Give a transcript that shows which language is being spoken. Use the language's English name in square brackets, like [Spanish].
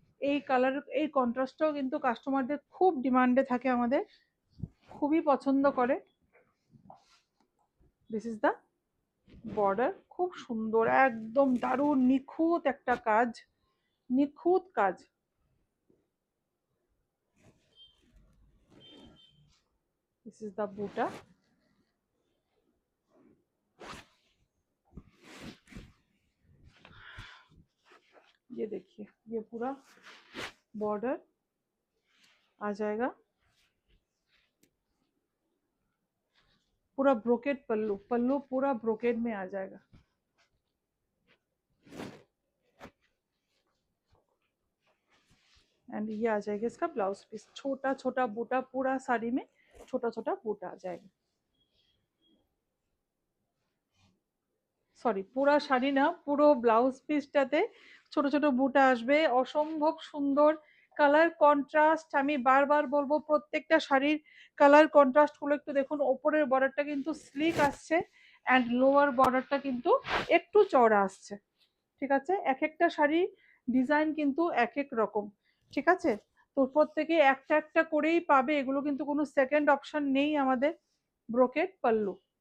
[Bangla] এই কালার, এই কন্ট্রাস্টটাও কিন্তু কাস্টমারদের খুব ডিমান্ডে থাকে, আমাদের খুবই পছন্দ করে। [English] this is the border, [Bangla] খুব সুন্দর, একদম দারুণ নিখুঁত একটা কাজ, নিখুঁত কাজ। [English] this is the buta, [Hindi] ये देखिए ये पूरा बॉर्डर आ जाएगा, पूरा ब्रोकेड पल्लू, पल्लू पूरा ब्रोकेड में आ जाएगा। एंड ये आ जाएगा इसका ब्लाउज पीस, छोटा छोटा बूटा, पूरा साड़ी में छोटा छोटा बूटा आ जाएगा, [Bangla] সরি পুরা শাড়ি না, পুরো ব্লাউজ পিসটাতে ছোট ছোট বুটা আসবে, অসম্ভব সুন্দর কালার কন্ট্রাস্ট। আমি বারবার বলবো প্রত্যেকটা শাড়ির কালার কন্ট্রাস্ট গুলো একটু দেখুন। ওপরের বর্ডারটা কিন্তু স্লিক আসছে অ্যান্ড লোয়ার বর্ডারটা কিন্তু একটু চওড়া আসছে। ঠিক আছে, এক একটা শাড়ির ডিজাইন কিন্তু এক এক রকম। ঠিক আছে, তো প্রত্যেকে একটা একটা করেই পাবে, এগুলো কিন্তু কোনো সেকেন্ড অপশন নেই আমাদের। ব্রোকেড পাল্লু,